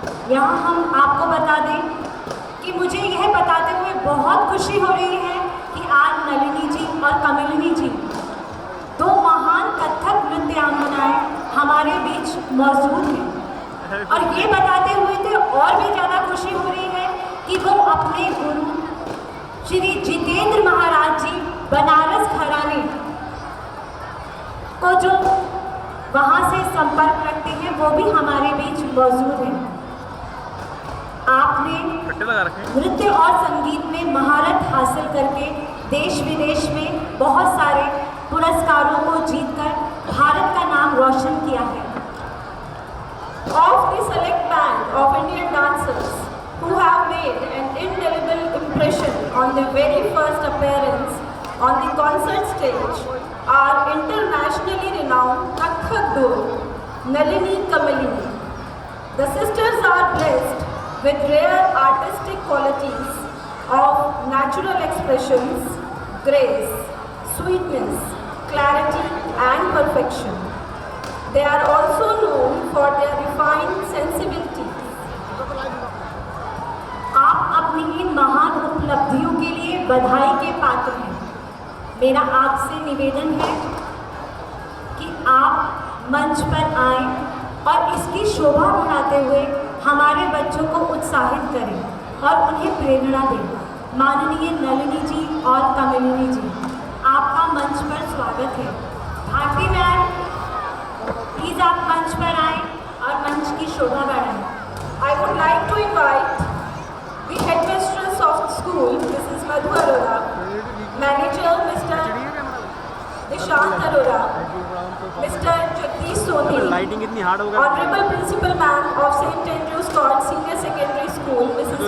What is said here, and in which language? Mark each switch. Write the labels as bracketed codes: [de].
[hi] यहाँ हम आपको बता दें कि मुझे यह बताते हुए बहुत खुशी हो रही है कि आज नलिनी जी और कमलिनी जी, दो महान कथक नृत्यांगनाएं हमारे बीच मौजूद हैं, और ये बताते हुए तो और भी ज़्यादा खुशी हो रही है कि वो अपने गुरु श्री जितेंद्र महाराज जी बनारस घराने को जो वहाँ से संपर्क रखते हैं वो भी हमारे बीच मौजूद हैं। आपने नृत्य और संगीत में महारत हासिल करके देश विदेश में बहुत सारे पुरस्कारों को जीतकर भारत का नाम रोशन किया है। [en] Of the select band of Indian dancers who have made an indelible impression on their very first appearance on the concert stage are internationally renowned Kathak duo Nalini Kamalini. The sisters are blessed with rare artistic qualities of natural expressions, grace, sweetness, clarity and perfection. They are also known for their refined sensibility. [hi] आप अपनी इन महान उपलब्धियों के लिए बधाई के पात्र हैं। मेरा आपसे निवेदन है कि आप मंच पर आएं और इसकी शोभा बढ़ाते हुए हमारे बच्चों को उत्साहित करें और उन्हें प्रेरणा दें। माननीय नलिनी जी और कमलिनी जी, आपका मंच पर स्वागत है। भारती मैम, प्लीज़ आप मंच पर आएं और मंच की शोभा बढ़ाएं। [en] I would like to invite the headmistress of the school, Mrs. Madhu Arora, manager Mr. Nishant Arora, Mr. Jagdish Soni, honorable principal ma'am of St. Andrew's Court Senior Secondary School, Mrs.